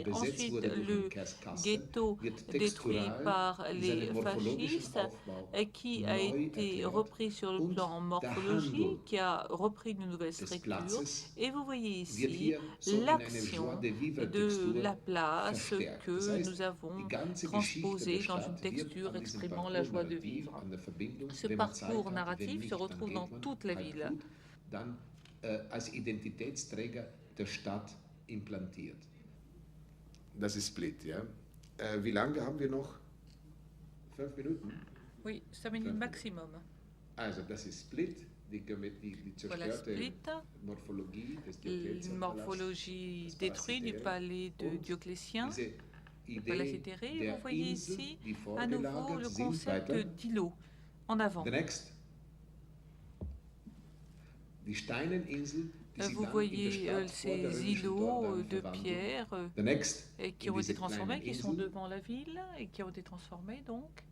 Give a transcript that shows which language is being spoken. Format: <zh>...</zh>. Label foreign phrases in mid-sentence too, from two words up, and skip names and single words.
<fr>Ensuite, le ghetto détruit par les fascistes, qui a été repris sur le plan morphologique, qui a repris une nouvelle structure. Et vous voyez ici l'action de la place que nous avons transposée dans une texture exprimant la joie de vivre. Ce parcours narratif se retrouve dans toute la ville.</fr> <de>Als Identitätsträger der Stadt implantiert. Das ist Split, ja. Wie lange haben wir noch? 5 Minuten?</de> <fr>Oui, 5 minutes maximum.</fr> <de>Also, das ist Split, die zerstörte Morphologie des Diokletian.</de> <fr>Une morphologie détruite du palais de Dioclétien, le palais éthéré. Vous voyez ici à nouveau le concept d'îlot en avant. Vous voyez ces îlots de pierre qui ont été transformés, qui sont devant la ville et qui ont été transformés donc.</fr>